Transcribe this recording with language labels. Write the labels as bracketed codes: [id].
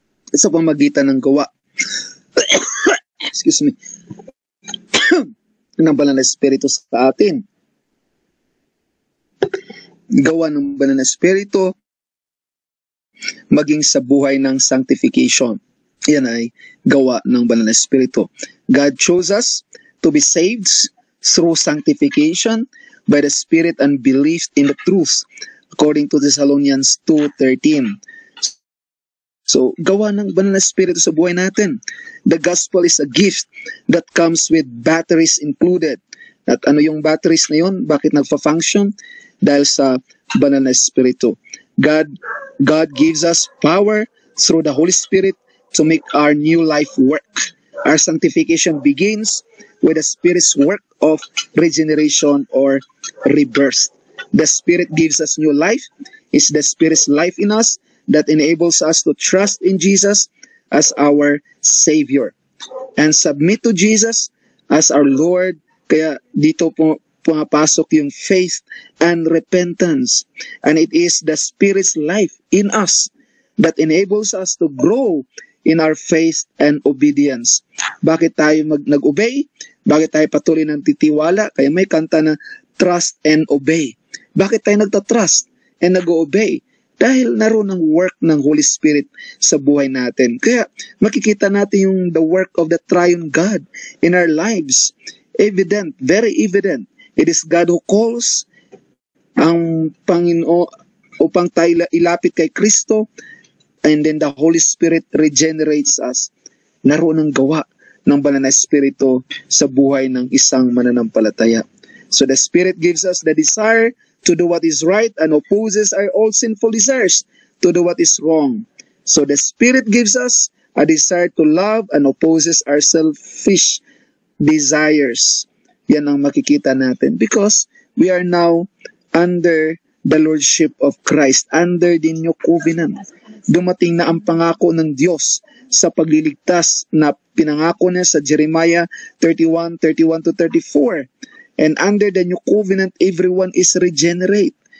[tl] Sa pamagitan ng gawa. [en] Excuse me. [tl] Ng banal na Espiritu sa atin. Gawa ng banal na Espiritu maging sa buhay ng sanctification. Yan ay gawa ng banal na Espiritu. [en] God chose us to be saved through sanctification by the Spirit and belief in the truth, according to Thessalonians 2:13. [tl] So, gawa ng banal na Espiritu sa buhay natin. [en] The gospel is a gift that comes with batteries included. [tl] At ano yung batteries na yun? Bakit nagfa-function? Dahil sa banal na Espiritu. [en] God gives us power through the Holy Spirit to make our new life work. Our sanctification begins with the Spirit's work of regeneration or rebirth. The Spirit gives us new life. It's the Spirit's life in us that enables us to trust in Jesus as our Savior and submit to Jesus as our Lord. [tl] Kaya dito po pumapasok yung [en] faith and repentance. And it is the Spirit's life in us that enables us to grow in our faith and obedience. [tl] Bakit tayo nag-obey? Bakit tayo patuloy ng titiwala? Kaya may kanta na [en] trust and obey. [tl] Bakit tayo nagtatrust and nag-obey? Dahil naroon ang work ng Holy Spirit sa buhay natin. Kaya makikita natin yung [en] the work of the triune God in our lives. Evident, very evident. It is God who calls, [tl] ang Panginoon upang tayo ilapit kay Kristo, [en] and then the Holy Spirit regenerates us. [tl] Naroon ang gawa ng banal na Espiritu sa buhay ng isang mananampalataya. [en] So the Spirit gives us the desire to do what is right and opposes our all sinful desires to do what is wrong. So the Spirit gives us a desire to love and opposes our selfish desires. [tl] Yan ang makikita natin [en] because we are now under the Lordship of Christ, under the New Covenant. [tl] Dumating na ang pangako ng Diyos sa pagliligtas na pinangako niya sa Jeremiah 31:31-34. [en] And under the New Covenant, everyone is regenerate.